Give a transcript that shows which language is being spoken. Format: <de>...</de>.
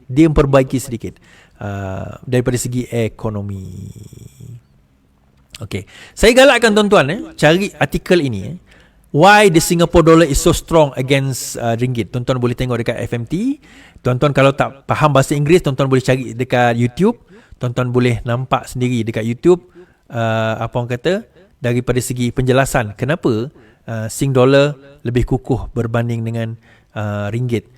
<ms>Dia memperbaiki sedikit daripada segi ekonomi. Okey. Saya galakkan tuan-tuan cari artikel ini.</ms> <en>Why the Singapore dollar is so strong against ringgit.</en> <ms>Tuan-tuan boleh tengok dekat FMT. Tuan-tuan kalau tak faham bahasa Inggeris, tuan-tuan boleh cari dekat YouTube. Tuan-tuan boleh nampak sendiri dekat YouTube apa orang kata daripada segi penjelasan kenapa Sing dollar lebih kukuh berbanding dengan ringgit.</ms>